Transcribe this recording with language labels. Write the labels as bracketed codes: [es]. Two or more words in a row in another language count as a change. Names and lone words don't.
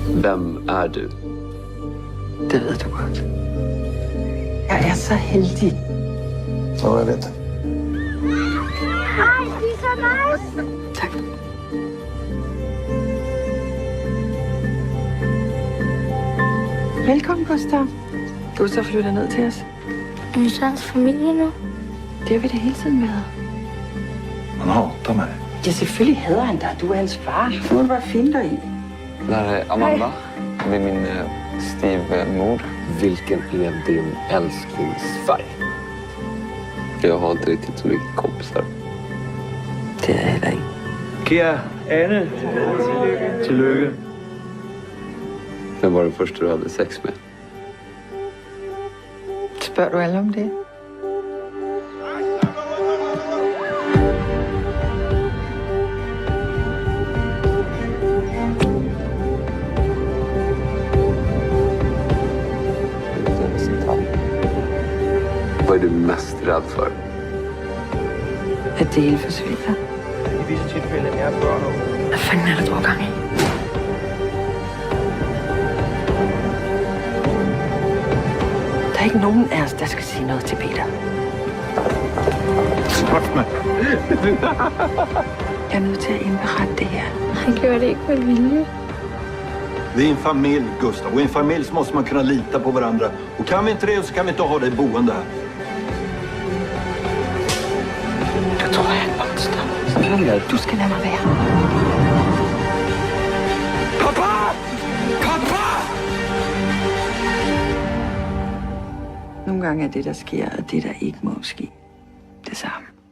[sv] Vem är du? [da] Det ved du godt. Jeg er så heldig. Ja, jeg ved det. Ej, de er så nice! Tak. Velkommen, Gustav. Gustav flytter ned til os. Er vi så hans familie nu? Det har vi da hele tiden været. [sv] Han hatar mig. [da] Ja, selvfølgelig hader han dig. Du er hans far. Nu må du bare finde dig i. [sv] Det här är Amanda. Det är min styvmor. Vilken är din älsklingsfärg? Jag har inte riktigt så mycket kompisar. [da] Det er jeg heller ikke. Kære Anne, tillykke. [sv] Vem var den första du hade sex med? [da] Spørger du alle om det? [sv] Vad är du mest rädd för? [da] At det hele forsvinder. I visse tilfælde er børn og Hvad fanden er det, du har gang i? Der er ikke nogen af os, der skal sige noget til Peter. [sv] Svart mig. [da] Jeg er nødt til at indberette det her. Han gjorde det ikke med vilje. [sv] Vi är en familj, Gustav. Och i en familj så måste man kunna lita på varandra. Och kan vi inte det så kan vi inte ha dig boende här. [da] Du tror, jeg er et monster. Du skal lade mig være. Pappa! Pappa! Nogle gange er det, der sker, og det, der ikke må ske, det samme.